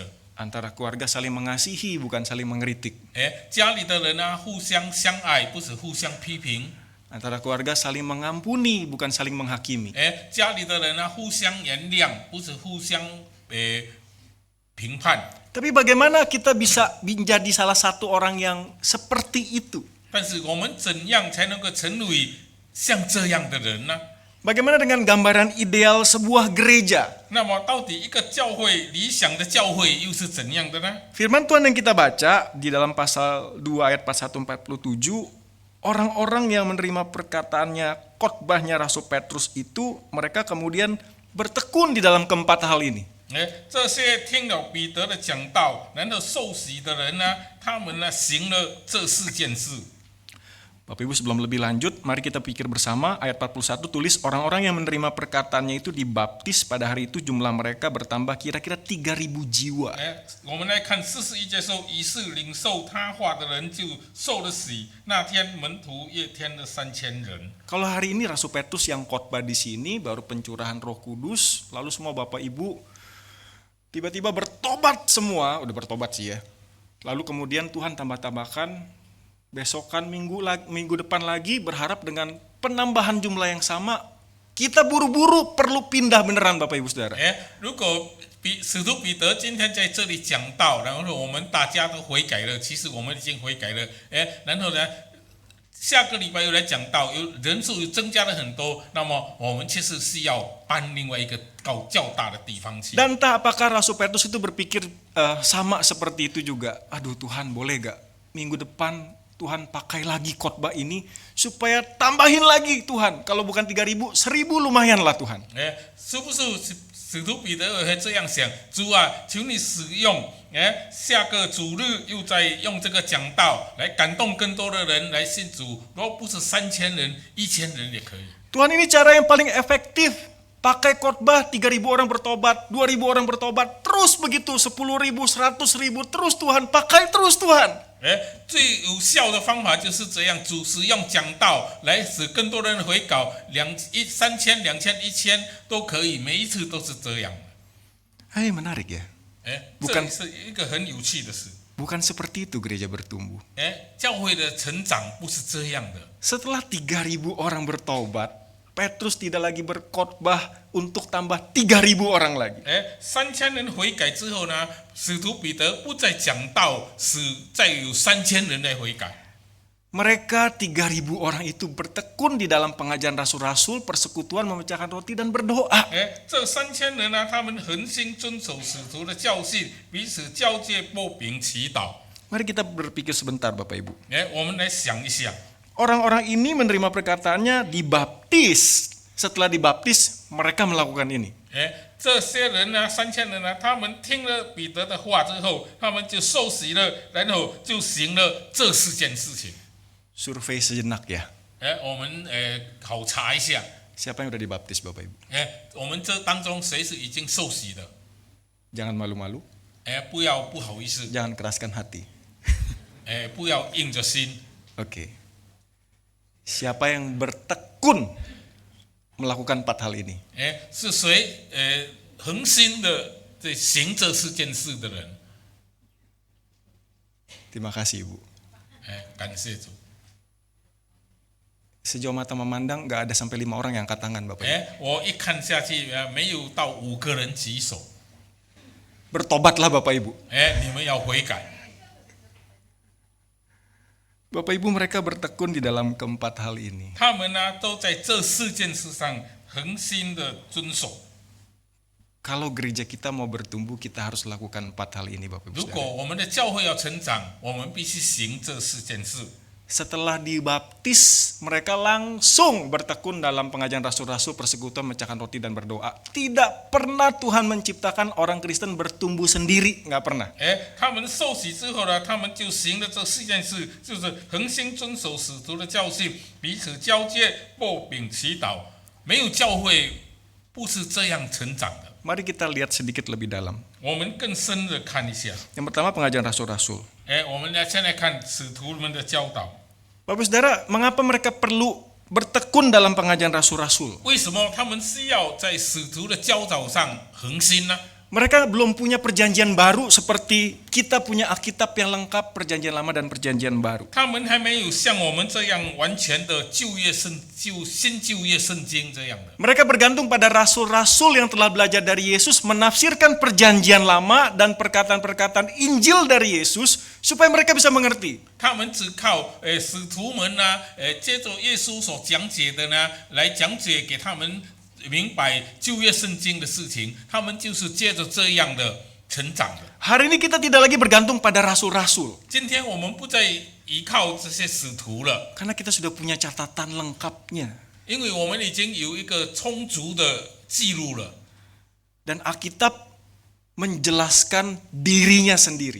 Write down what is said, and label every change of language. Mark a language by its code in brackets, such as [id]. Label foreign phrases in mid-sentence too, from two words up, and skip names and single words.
[id] Antara keluarga saling mengasihi, bukan saling mengkritik. [zh] 家里的人呢，互相相爱，不是互相批评。 [id] Antara keluarga saling mengampuni, bukan saling menghakimi. [zh] 家里的人呢，互相原谅，不是互相评判。 [id] Tapi bagaimana kita bisa menjadi salah satu orang yang seperti itu? [zh] 但是我们怎样才能够成为像这样的人呢？ [id] Bagaimana dengan gambaran ideal sebuah gereja? [zh] 那么到底一个教会理想的教会又是怎样的呢？ [id] Firman Tuhan yang kita baca di dalam pasal 2 ayat 41-47, orang-orang yang menerima perkataannya, khotbahnya Rasul Petrus itu, mereka kemudian bertekun di dalam keempat hal ini. [zh] 这些听了彼得的讲道，然后受洗的人呢，他们呢行了这4件事。 [id] Bapak Ibu, sebelum lebih lanjut, mari kita pikir bersama ayat 41 tulis orang-orang yang menerima perkataannya itu dibaptis pada hari itu jumlah mereka bertambah kira-kira 3.000 jiwa. [zh] 我们来看41节说，于是领受他话的人就受了洗，那天门徒也添了3000人。 [id] Kalau hari ini Rasul Petrus yang khotbah di sini baru pencurahan Roh Kudus, lalu semua Bapak Ibu tiba-tiba bertobat semua, udah bertobat sih ya. Lalu kemudian Tuhan tambah-tambahkan besokan minggu depan lagi berharap dengan penambahan jumlah yang sama, kita buru-buru perlu pindah beneran Bapak Ibu Saudara. [zh] 如果使徒彼得今天在这里讲道，然后我们大家都悔改了，其实我们已经悔改了，然后呢，下个礼拜又来讲道，人数增加了很多，那么我们其实是要搬另外一个较大的地方去。 [id] Dan tak apakah Rasul Petrus itu berpikir sama seperti itu juga? Aduh Tuhan, boleh gak minggu depan Tuhan pakai lagi khotbah ini supaya tambahin lagi Tuhan. Kalau bukan 3.000, 1.000 lumayan lah Tuhan. [zh] 是不是使徒彼得也会这样想？主啊，求你使用，下个主日又再用这个讲道来感动更多的人来信主。如果不是3000人，1000人也可以。 [id] Tuhan, ini cara yang paling efektif. Pakai khotbah 3.000 orang bertobat, 2.000 orang bertobat, terus begitu 10.000, 100.000, terus Tuhan, pakai terus Tuhan. [zh] 最有效的方法就是这样，主使用讲道来使更多人回稿，3000、2000、1000都可以，每一次都是这样。 [id] Menarik ya. [zh] 这是一个很有趣的事。 [id] Bukan seperti itu gereja bertumbuh. [zh] 教会的成长不是这样的。 [id] Setelah 3.000 orang bertobat, Petrus tidak lagi berkhotbah untuk tambah 3.000 orang lagi. [zh] 3000 人悔改之后呢，使徒彼得不再讲道，使再有3000人来悔改。 [id] Mereka 3.000 orang itu bertekun di dalam pengajaran rasul-rasul, persekutuan, memecahkan roti dan berdoa. [zh] 这3000人呢，他们恒心遵守使徒的教训，彼此交接擘饼祈祷。 [id] Mari kita berpikir sebentar Bapak Ibu. [zh] 我们来想一想， [id] Orang-orang ini menerima perkataannya dibaptis Setelah dibaptis, mereka melakukan ini. [zh] 这些人呢，3000人呢，他们听了彼得的话之后，他们就受洗了，然后就行了这4件事情。 [id] Survei sejenak ya. [zh] 我们考察一下， [id] Siapa yang udah dibaptis Bapak Ibu? [zh] 我们这当中谁是已经受洗的？ [id] Jangan malu-malu, [zh] 不要不好意思， [id] jangan keraskan hati. [zh] 不要硬着心。 [id] Oke. Siapa yang bertekun melakukan 4 hal ini? [zh] 是谁恒心的在行这4件事的人？ [id] Terima kasih Ibu. [zh] 感谢主。 [id] Sejauh mata memandang nggak ada sampai 5 orang yang angkat tangan Bapak Ibu. [zh] 我一看下去，没有到5个人举手。 [id] Bertobatlah Bapak Ibu. [zh] 你们要悔改。 [id] Bapak Ibu mereka bertekun di dalam keempat hal ini. [zh] 他们呢都在这4件事上恒心的遵守。 [id] Kalau gereja kita mau bertumbuh, kita harus lakukan 4 hal ini Bapak Ibu. [zh] 如果我们的教会要成长，我们必须行这4件事。 [id] Setelah dibaptis, mereka langsung bertekun dalam pengajaran rasul-rasul, persekutuan, memecahkan roti dan berdoa. Tidak pernah Tuhan menciptakan orang Kristen bertumbuh sendiri, nggak pernah. [zh] 他们受洗之后呢，他们就行了这4件事，就是恒心遵守使徒的教训，彼此交接，擘饼祈祷。没有教会不是这样成长的。 [id] Mari kita lihat sedikit lebih dalam. [zh] 我们更深的看一下。 [id] Yang pertama pengajaran rasul-rasul. [zh] 我们来先来看使徒们的教导。 [id] Bapak Saudara, mengapa mereka perlu bertekun dalam pengajaran rasul-rasul? [zh] 为什么他们需要在使徒的教导上恒心呢？ [id] Mereka belum punya perjanjian baru seperti kita punya Alkitab yang lengkap, perjanjian lama dan perjanjian baru. [zh] 他们还没有像我们这样完全的新旧约圣经这样的。 [id] Mereka bergantung pada rasul-rasul yang telah belajar dari Yesus, menafsirkan perjanjian lama dan perkataan-perkataan Injil dari Yesus supaya mereka bisa mengerti. [zh] 他们只靠使徒们呢，接着耶稣所讲解的呢，来讲解给他们明白旧约圣经的事情，他们就是接着这样的成长的。 [id] Hari ini kita tidak lagi bergantung pada rasul-rasul. [zh] 今天我们不再依靠这些使徒了， [id] Karena kita sudah punya catatan lengkapnya. [zh] 因为我们已经有一个充足的记录了。 [id] Dan Alkitab menjelaskan dirinya sendiri.